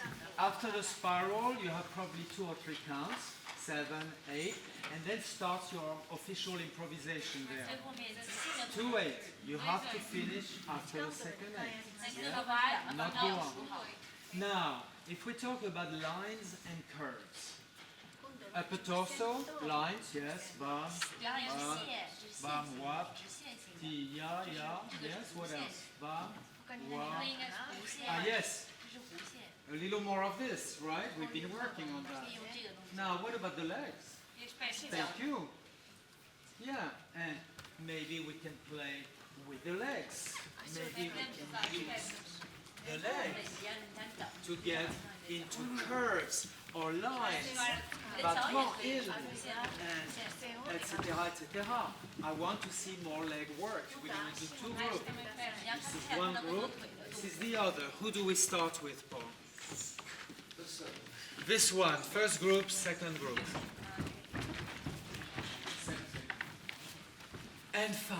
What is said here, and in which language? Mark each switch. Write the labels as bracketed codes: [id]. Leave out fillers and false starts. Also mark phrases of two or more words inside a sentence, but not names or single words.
[en] After the spiral, you have probably 2 or 3 counts, 7, 8, and then starts your official improvisation there. 2/8. You have to finish after the second 8. Yeah? Not go on. Now, if we talk about lines and curves, upper torso, lines, yes, bam, bam, bam, wap, ti, ya, yes, what else? Bam, wap. Ah, yes, a little more of this, right? We've been working on that. Now, what about the legs? Thank you. Yeah, and maybe we can play with the legs. Maybe we can use the legs to get into curves or lines, battement il, and etc., etc. I want to see more leg work. We're going to do 2 groups. This is one group, this is the other. Who do we start with, Paul? This one, first group, second group. And 5.